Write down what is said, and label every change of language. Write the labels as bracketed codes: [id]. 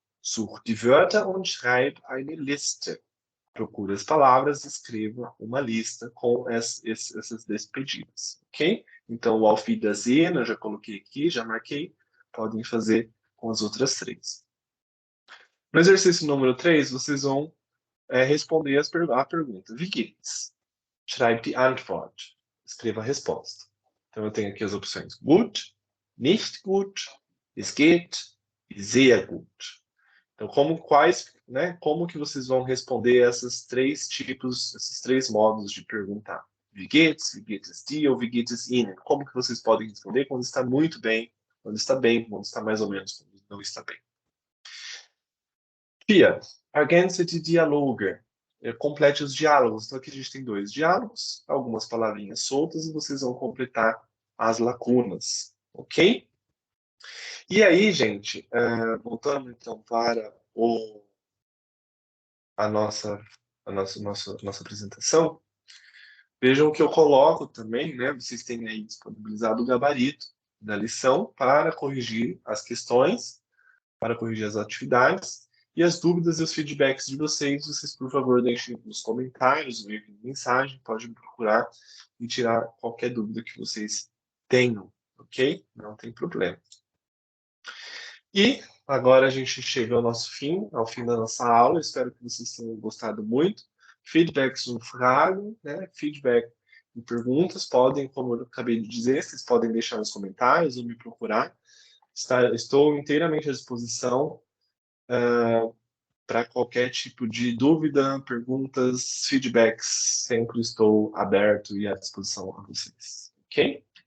[de] Such die Wörter und schreib eine Liste. [pt] Procure as palavras e escreva uma lista com essas despedidas, ok? Então, o [de] Auf Wiedersehen, [pt] eu já coloquei aqui, já marquei. Podem fazer com as outras três. No exercício número 3, vocês vão responder a pergunta. [de] Wie geht's? Schreib die Antwort. [pt] Escreva a resposta. Então, eu tenho aqui as opções [de] gut, nicht gut, es geht [pt] e [de] sehr gut. [pt] Então, como que vocês vão responder esses três modos de perguntar? [de] Wie geht es dir [pt] ou [de] wie geht es Ihnen? [pt] Como que vocês podem responder quando está muito bem, quando está bem, quando está mais ou menos, quando não está bem? [de] 4. Ergänze die Dialoge. [pt] Complete os diálogos. Então, aqui a gente tem 2 diálogos, algumas palavrinhas soltas, e vocês vão completar as lacunas, ok? E aí, gente, voltando então para a nossa apresentação, vejam que eu coloco também, né? Vocês têm aí disponibilizado o gabarito da lição para corrigir as questões, para corrigir as atividades. E as dúvidas e os feedbacks de vocês, por favor, deixem nos comentários, ou enviem mensagem, podem me procurar e tirar qualquer dúvida que vocês tenham, ok? Não tem problema. E agora a gente chega ao fim da nossa aula. Espero que vocês tenham gostado muito. [de] Feedbacks und Fragen, [pt] né? Feedback e perguntas podem, como eu acabei de dizer, vocês podem deixar nos comentários ou me procurar. Estou inteiramente à disposição para qualquer tipo de dúvida, perguntas, feedbacks. Sempre estou aberto e à disposição a vocês, ok?